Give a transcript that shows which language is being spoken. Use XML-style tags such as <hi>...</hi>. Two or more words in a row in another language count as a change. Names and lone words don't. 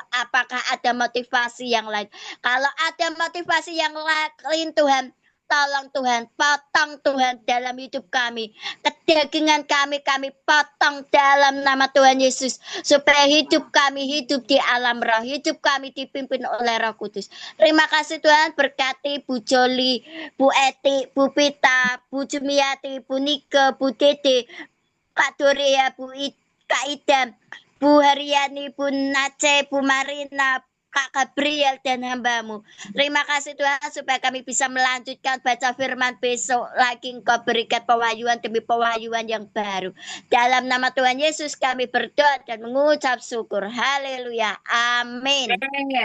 <id>Apakah ada motivasi yang lain? Kalau ada motivasi yang lain Tuhan, tolong Tuhan, potong Tuhan dalam hidup kami. Kedagingan kami potong dalam nama Tuhan Yesus. Supaya hidup kami hidup di alam roh. Hidup kami dipimpin oleh Roh Kudus. Terima kasih Tuhan, berkati Bu Joli, Bu Eti, Bu Pita, Bu Jumiati, Bu Nike, Bu Dede, Kak Doria, Kak Idam, Bu Haryani, Bu Nace, Bu Marina, Kak Gabriel dan hamba-Mu. Terima kasih Tuhan supaya kami bisa melanjutkan baca firman besok lagi. Engkau berikan pewahyuan demi pewahyuan yang baru. Dalam nama Tuhan Yesus kami berdoa dan mengucap syukur. Haleluya. Amin.</id>